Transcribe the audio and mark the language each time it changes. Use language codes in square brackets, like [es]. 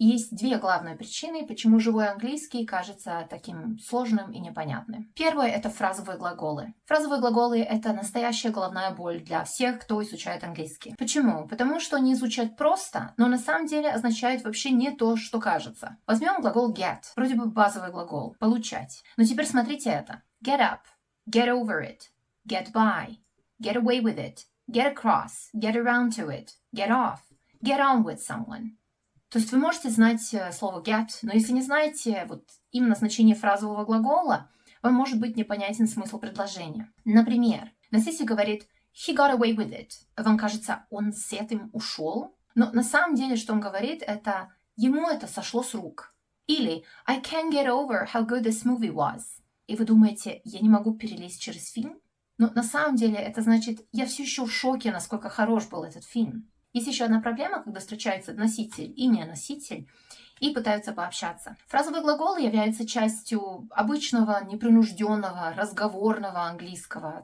[ru] И есть две главные причины, почему живой английский кажется таким сложным и непонятным. Первое — это фразовые глаголы. Фразовые глаголы — это настоящая головная боль для всех, кто изучает английский. Почему? Потому что они звучат просто, но на самом деле означают вообще не то, что кажется. Возьмем глагол get, вроде бы базовый глагол, получать. Но теперь смотрите это. [en] Get up. Get over it, get by, get away with it, get across, get around to it, get off, get on with someone. [ru] То есть вы можете знать слово get, но если не знаете вот именно значение фразового глагола, вам может быть непонятен смысл предложения. Например, носитель говорит [en] he got away with it. [ru] Вам кажется, он с этим ушел? Но на самом деле, что он говорит, это ему это сошло с рук. Или [en] I can't get over how good this movie was. [ru] И вы думаете, я не могу перелезть через фильм? Но на самом деле это значит, я все еще в шоке, насколько хорош был этот фильм. Есть еще одна проблема, когда встречаются носитель и не носитель и пытаются пообщаться. Фразовые глаголы являются частью обычного, непринужденного, разговорного английского.